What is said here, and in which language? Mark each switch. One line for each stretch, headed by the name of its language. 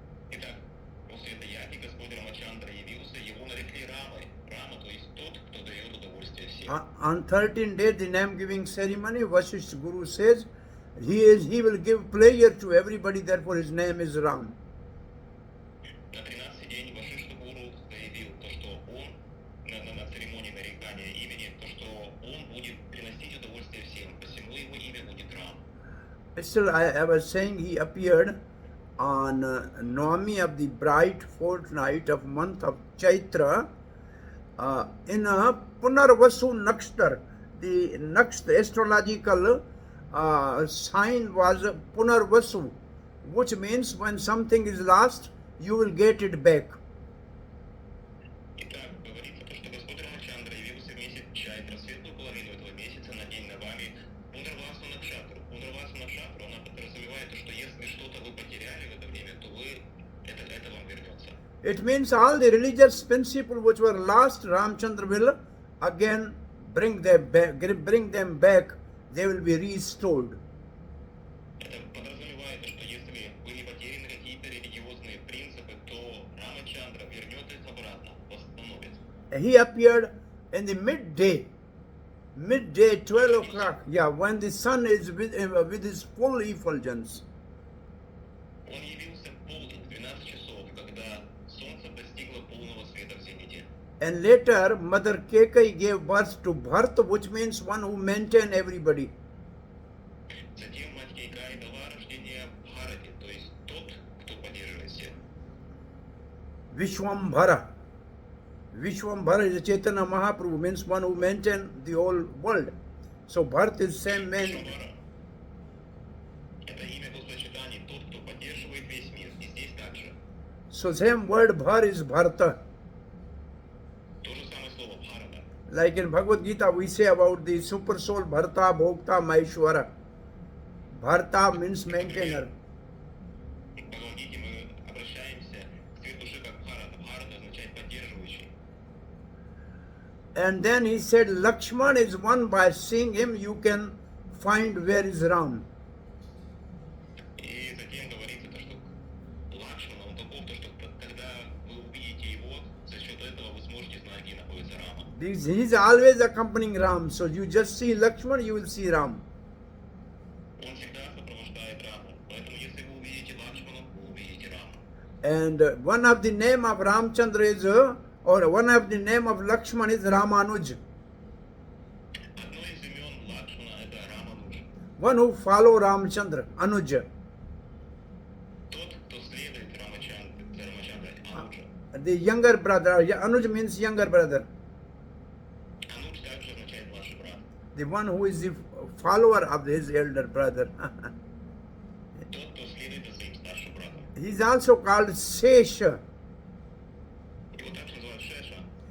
Russian: Итак, после этой яги Господь Рамачандра явился, его нарекли Рамой. Рама, то есть тот, кто дает удовольствие всем.
English: On 13th day, the name giving ceremony, Vasishtha Guru says, he will give pleasure to everybody, therefore his name is Ram.
Russian: На 13-й день Вашишта Гуру заявил то, что он на церемонии нарекания имени, то, что он будет приносить удовольствие всем, посему его имя будет Рам.
English: Still, I was saying he appeared on Navmi of the bright fortnight of month of Chaitra in a Punarvasu Nakshtar. The Nakshtar astrological sign was Punarvasu, which means when something is lost, you will get it back.
Russian: Итак, говорится то, что Господь Рамачандра явился в месяц Чайтра, светлую половину этого месяца на день Навами, Пунарвасу Накшатру. Пунарвасу Накшатру, она подразумевает то, что если что-то вы потеряли в это время, то это вам вернется.
English: It means all the religious principles which were lost, Ramchandra will again bring them back, they will be restored.
Russian: Это подразумевает, что если были потеряны какие-то религиозные принципы, то Рамачандра вернет их обратно, восстановит.
English: He appeared in the midday, 12 o'clock, when the sun is with his full effulgence.
Russian: Он явился в полдень, в 12 часов, когда солнце достигло полного света в зените.
English: And later, Mother Kekai gave birth to Bharta, which means one who maintained everybody.
Russian: Затем мать Кейкай дала рождение Бхарати, то есть тот, кто поддерживает всех.
English: Vishwambhara. Vishwambhara is a Chaitanya Mahaprabhu, means one who maintained the whole world. So Bharta is same man.
Russian: Вишвамбара – это имя Господа Чайтаньи, тот, кто поддерживает весь мир. И здесь также.
English: So same word Bhar is Bharta.
Russian: То же самое слово Бхарата.
English: Like in Bhagavad Gita, we say about the super soul Bharta, Bhokta, Maheshwara. Bharta means maintainer.
Russian: В Бхагавад-гите мы обращаемся к цвету души как Бхарата. Бхарата означает поддерживающий.
English: And then he said, Lakshman is one, by seeing him you can find where is Ram.
Russian: И затем говорится то, что Лакшмана, он таков, то, что когда вы увидите его, за счет этого вы сможете знать, где находится Рама.
English: He's always accompanying Ram. So you just see Lakshman, you will see Ram.
Russian: Он всегда сопровождает Раму. Поэтому если вы увидите Лакшмана, вы увидите Раму.
English: And one of the name of Ramchandra is, or one of the name of Lakshman is Ramanuj.
Russian: Одно из имен Лакшмана – это Рамануж.
English: One who follow Ramchandra, Anuj.
Russian: Тот, кто следует за Рамачандрой, Ануджа.
English: The younger brother, Anuj means younger brother.
Russian: Ануж также означает младший брат.
English: The one who is the follower of his elder brother.
Russian: Тот, кто следует за своим старшим братом.
English: He is also called Sesha. Его также называют Шеша.